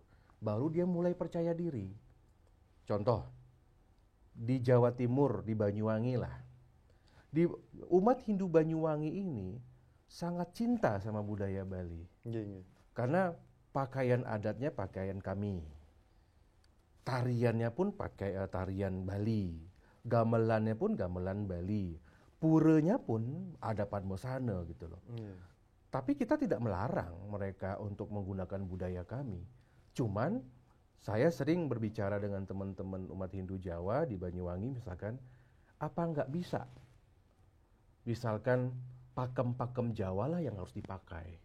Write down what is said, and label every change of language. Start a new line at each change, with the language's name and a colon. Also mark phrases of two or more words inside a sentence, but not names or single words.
Indonesian: Baru dia mulai percaya diri. Contoh, di Jawa Timur, di Banyuwangi lah. Di umat Hindu Banyuwangi ini sangat cinta sama budaya Bali. Karena pakaian adatnya pakaian kami. Tariannya pun pakai tarian Bali. Gamelannya pun gamelan Bali. Purenya pun ada Padmosana gitu loh. Tapi kita tidak melarang mereka untuk menggunakan budaya kami. Cuman saya sering berbicara dengan teman-teman umat Hindu Jawa di Banyuwangi misalkan, apa nggak bisa? Misalkan pakem-pakem Jawa lah yang harus dipakai.